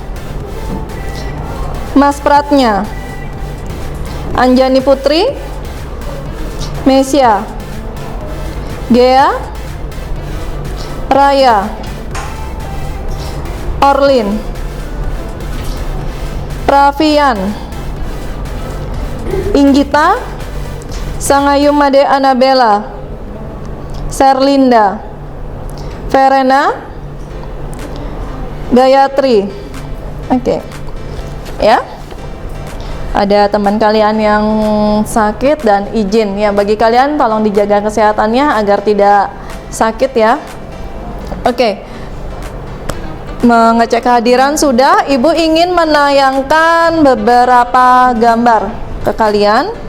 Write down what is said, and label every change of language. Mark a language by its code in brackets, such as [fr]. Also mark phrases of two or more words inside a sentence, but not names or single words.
[id] Mas Pratnya, Anjani Putri, Mesia, Gea, Raya, Orlin, Pravian, Inggita, Sangayu Made Anabella, Serlinda, Verena, Gayatri. Oke. Ya. Ada teman kalian yang sakit dan izin ya, bagi kalian tolong dijaga kesehatannya agar tidak sakit ya. Oke. Mengecek kehadiran sudah, Ibu ingin menayangkan beberapa gambar ke kalian.